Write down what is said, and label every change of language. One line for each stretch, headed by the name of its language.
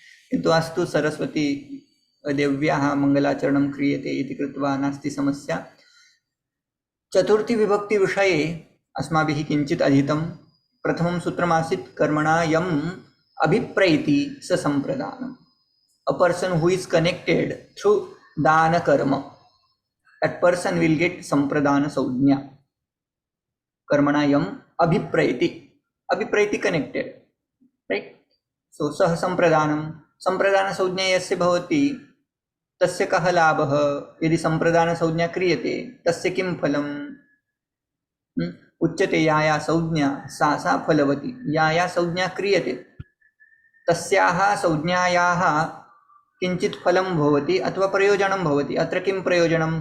Sanskrit: किन्तु अस्तु, सरस्वती देव्याः मङ्गलाचरणं क्रियते इति कृत्वा नास्ति समस्या। चतुर्थीविभक्तिविषये अस्माभिः किञ्चित् अधीतं। प्रथमं सूत्रमासीत् कर्मणा यम् अभिप्रैति स सम्प्रदानम्।
English: A person who is connected through dana karma, that person will get sampradana saujna.
Sanskrit: Karmana yam abhipraiti
English: connected, right? So
Sanskrit: sah sampradanam, sampradana saujna yasya bhavati तस्य कः लाभः? यदि संप्रदान संज्ञा क्रियते तस्य किं फलम्? उच्यते या संज्ञा सा फलवती। या संज्ञा क्रियते तस्याः संज्ञायाः किञ्चित् फलं भवति अथवा प्रयोजनं भवति। अत्र किं प्रयोजनं?